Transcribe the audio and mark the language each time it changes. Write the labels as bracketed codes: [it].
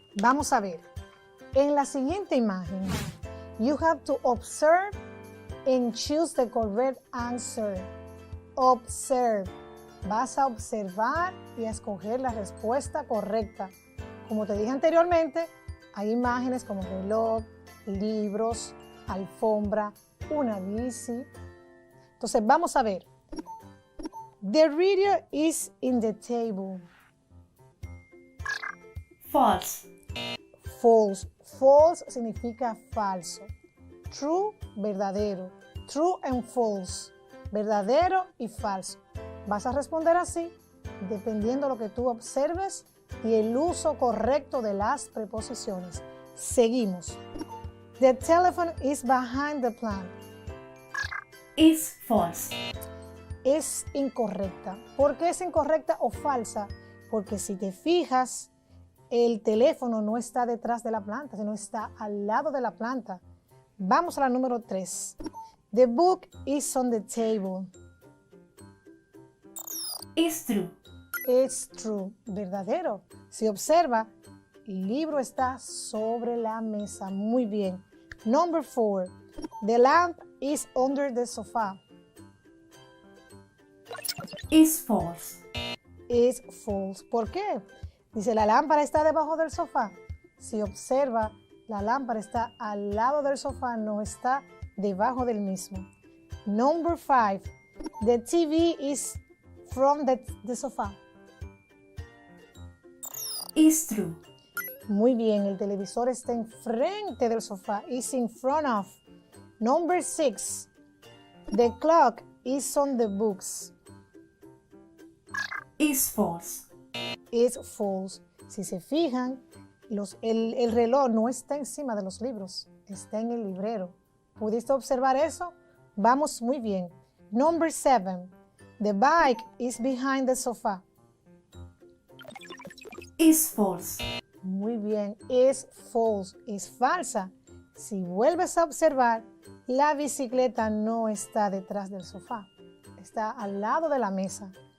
[es] Vamos a ver. En la siguiente imagen, [en] you have to observe and choose the correct answer. Observe. [es] Vas a observar y a escoger la respuesta correcta. Como te dije anteriormente, hay imágenes como reloj, libros, alfombra, una bici. Entonces vamos a ver. [en] The radio is in the table. False. False. False [es] significa falso. [en] True, [es] verdadero. [en] True and false. [es] Verdadero y falso. Vas a responder así, dependiendo de lo que tú observes y el uso correcto de las preposiciones. Seguimos. [en] The telephone is behind the plant. Is false. [es] Es incorrecta. ¿Por qué es incorrecta o falsa? Porque si te fijas, el teléfono no está detrás de la planta, sino está al lado de la planta. Vamos a la número 3. [en] The book is on the table. Is true. It's true. [es] Verdadero. Si observa, el libro está sobre la mesa. Muy bien. [en] Number 4. The lamp is under the sofa. Is false. Is false. [es] ¿Por qué? Dice, la lámpara está debajo del sofá. Si observa, la lámpara está al lado del sofá, no está debajo del mismo. [en] Number 5. The TV is from the sofa. Is true. [es] Muy bien, el televisor está enfrente del sofá. [en] Is in front of. Number 6. The clock is on the books. Is false. Is false. [es] Si se fijan, el reloj no está encima de los libros, está en el librero. ¿Pudiste observar eso? Vamos muy bien. [en] Number 7. The bike is behind the sofa. Is false. [es] Muy bien, [en] is false, [es] es falsa. Si vuelves a observar, la bicicleta no está detrás del sofá, está al lado de la mesa.